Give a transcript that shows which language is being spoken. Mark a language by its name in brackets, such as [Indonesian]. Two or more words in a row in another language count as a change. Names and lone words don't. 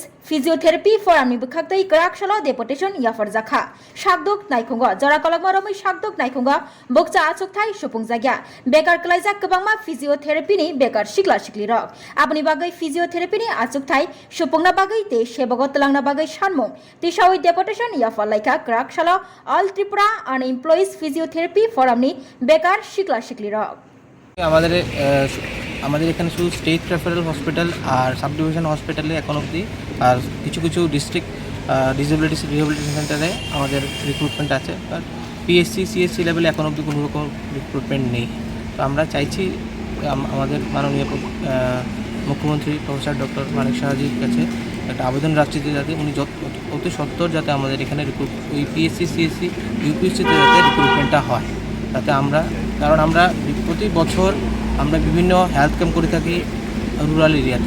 [Kok Borok] फिजियोथेरेपी फोरमनि बखाक्तै क्राकशाला डेपुटेशन याफार जाखा शाकदोक नायखंगा जरा कलगमा रमै शाकदोक नायखंगा बक्चा आसुकथाय सुपुंजाग्या बेकार कलाइजा गोबांमा फिजियोथेरेपीनि बेकार सिक्ला सिक्लिर आपनि बागै फिजियोथेरेपीनि आसुकथाय सुपुंना बागै ते सेबगो तलांना बागै सानमुं तिसावै डेपुटेशन याफार लाइका क्राकशाला ऑल त्रिपुरा अनएम्प्लॉइज फिजियोथेरेपी फोरमनि बेकार सिक्ला सिक्लिर [Bangla] আমাদের এখানে শুধু [English] State Referral Hospital [Bangla] আর [English] Sub Division Hospitale [Bangla] এখন অবধি, আর কিছু কিছু ডিস্ট্রিক্ট ডিসেবিলিটি রিহ্যাবিলিটেশন সেন্টারে আমাদের রিক্রুটমেন্ট আছে, আর [English] PSC CSC levele [Bangla] এখন অবধি কোনো রকম রিক্রুটমেন্ট নেই। তো আমরা চাইছি আমাদের মাননীয় মুখ্যমন্ত্রী প্রফেসর ডক্টর মানিক সাহাজির কাছে একটা আবেদন রাখছি যে যাতে উনি অতি সত্বর যাতে আমাদের এখানে ওই পিএসসি সিএসসি ইউপিএসসিতে যাতে রিক্রুটমেন্টটা হয়, তাতে আমরা, কারণ আমরা প্রতি বছর আমরা বিভিন্ন [English] health camp [Bangla] করে থাকি [English] rural areate.